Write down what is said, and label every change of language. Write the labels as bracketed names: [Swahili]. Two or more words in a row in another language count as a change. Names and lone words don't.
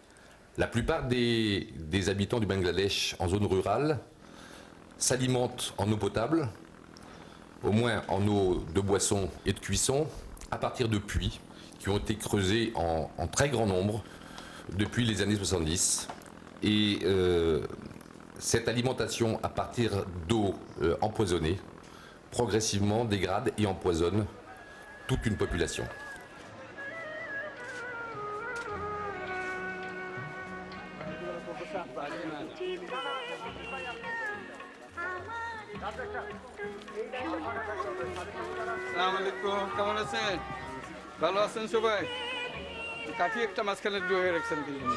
[French] La plupart des habitants du Bangladesh en zone rurale s'alimentent en eau potable, au moins en eau de boisson et de cuisson, à partir de puits qui ont été creusés en très grand nombre depuis les années 70. Et cette alimentation à partir d'eau empoisonnée progressivement dégrade et empoisonne toute une population. [Bangla] আসসালামু আলাইকুম, কেমন আছেন? ভালো আছেন সবাই? কাঠি একটা মাঝখানে ডুবে রাখছেন কি জন্য?